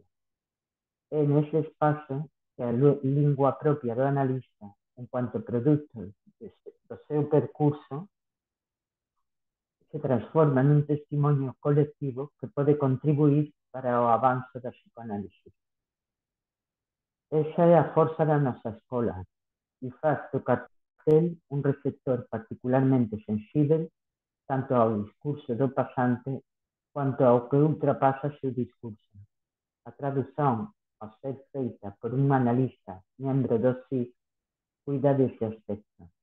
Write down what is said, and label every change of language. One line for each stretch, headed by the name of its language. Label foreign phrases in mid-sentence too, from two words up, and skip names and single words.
Portuguese: É nesse espaço que a língua própria do analista, enquanto produto do seu percurso, se transforma num testemunho coletivo que pode contribuir para o avanço da psicoanálise.
Galician: Esa é a forza da nosa escola e faz do cartel un receptor particularmente sensível tanto ao discurso do pasante quanto ao que ultrapasa seu discurso. A tradución, ao ser feita por un analista membro do SIC, cuida dese aspecto.